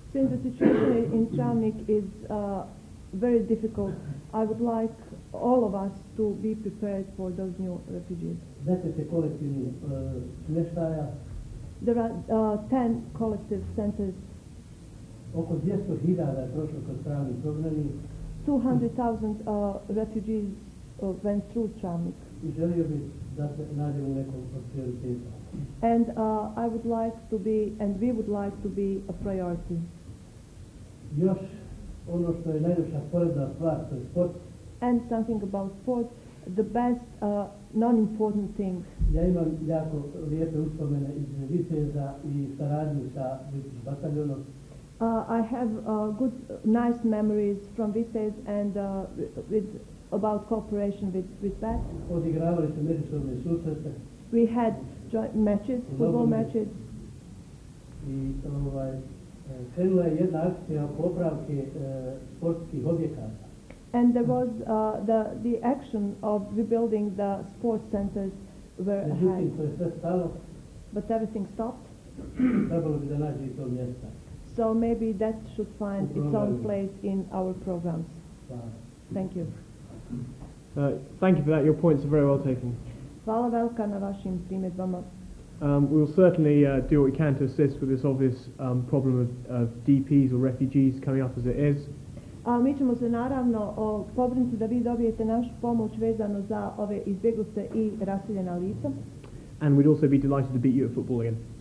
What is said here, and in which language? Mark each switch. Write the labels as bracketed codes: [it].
[en] Since the situation in Travnik is very difficult, I would like all of us to be prepared for those new refugees. [bs] 10 kolektivnih smještaja. [en] There are 10 collective centers. [bs] Oko 200.000 je prošlo kroz Travnik programi. [en] 200,000 refugees went through Travnik. [bs] I želio bih da se nađemo u nekom od prioriteta. [en] And I would like to be, and we would like to be a priority. [bs] Još ono što je najljepša sporedna stvar, to je sport. [en] And something about sport, the best non-important thing. [bs] Ja imam jako lijepe uspomene iz Viteza i saradnju sa British bataljonom. [en] I have good, nice memories from Vitez and about cooperation with that. [bs] Odigravali su međusobne susrete. [en] We had joint matches, football matches. [bs] i krenula je jedna akcija popravke sportskih objekata. [en] And there was the action of rebuilding the sports centers were [bs] Međutim, [en] ahead. [bs] to je sve stalo, [en] But everything stopped. [bs] trebalo bi da nađe i to mjesta. [en] So maybe that should find its own place in our programs. Thank you. Thank you for that. Your points are very well taken. [bs] Hvala velika na vašim primjedbama. [en] We will certainly do what we can to assist with this obvious problem of DPs or refugees coming up as it is. [bs] Mi ćemo se naravno pobrinuti da vi dobijete našu pomoć vezano za ove izbjeglice i raseljena lica. [en] And we'd also be delighted to beat you at football again.